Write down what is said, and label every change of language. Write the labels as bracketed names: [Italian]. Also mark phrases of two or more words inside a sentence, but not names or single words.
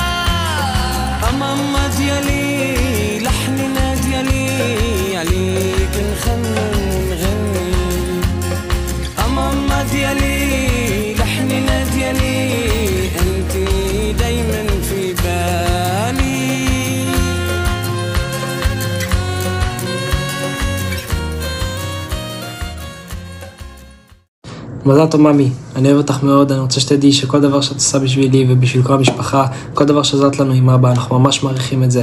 [Arabic] ماما ديالي لحننا ديالي عليك نغني. ماما ديالي لحننا ديالي انتي دايما في بالي. [Hebrew] מזל טוב ממי, אני אוהב אותך מאוד, אני רוצה שתדעי שכל דבר שאת עושה בשבילי ובשביל כל המשפחה, כל דבר שעזרת לנו עם אבא, אנחנו ממש מעריכים את זה.